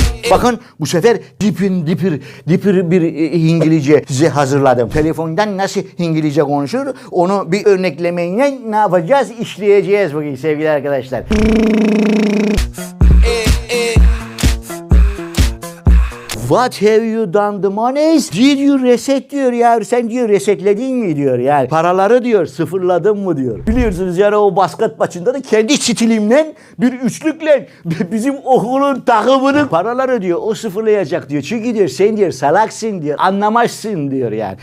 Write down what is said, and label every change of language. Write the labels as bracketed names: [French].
[Turkish] Bakın bu sefer dipir bir İngilizce size hazırladım. Telefondan nasıl İngilizce konuşur onu bir örneklemeyle ne yapacağız? İşleyeceğiz bugün sevgili arkadaşlar. [English] What have you done the monies? Did you reset [Turkish] diyor ya. Sen diyor resetledin mi diyor yani. Paraları diyor sıfırladın mı diyor. Biliyorsunuz yani o basket maçında da kendi stilimle bir üçlükle bizim okulun takımının paraları diyor o sıfırlayacak diyor. Çünkü diyor sen diyor salaksın diyor. Anlamazsın diyor yani.